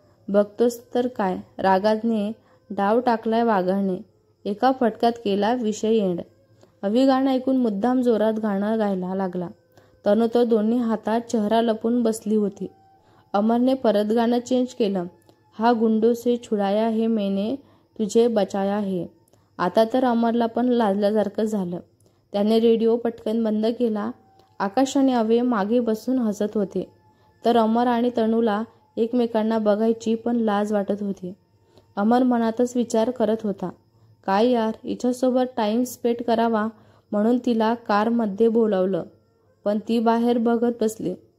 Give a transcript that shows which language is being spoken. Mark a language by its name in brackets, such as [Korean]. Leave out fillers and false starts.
[Marathi] बघतोस तर काय, रागाने डाव टाकलाय वाघाने, एका फटक्यात केला विषय एंड. अवी गाणं ऐकून मुद्दाम जोरात गाणं गायला लागला. तनू तो दोन्ही हातात चेहरा लपून बसली होती. अमरने परत गाणं चेंज केलं. [Hindi] हा गुंडों से छुड़ाया है मैंने तुझे बचाया है. [Marathi] आता तर अमरला पण लाजल्यासारखं झालं. त्याने रेडिओ पटकन बंद केला. आकाश आणि अवे मागे बसून हसत होते, तर अमर आणि तनूला एकमेकांना बघायची पण लाज वाटत होती. अमर मनातच विचार करत होता, काय यार, हिच्यासोबत टाइम स्पेंड करावा म्हणून तिला कारमध्ये बोलावलं, पण ती बाहेर बघत बसली.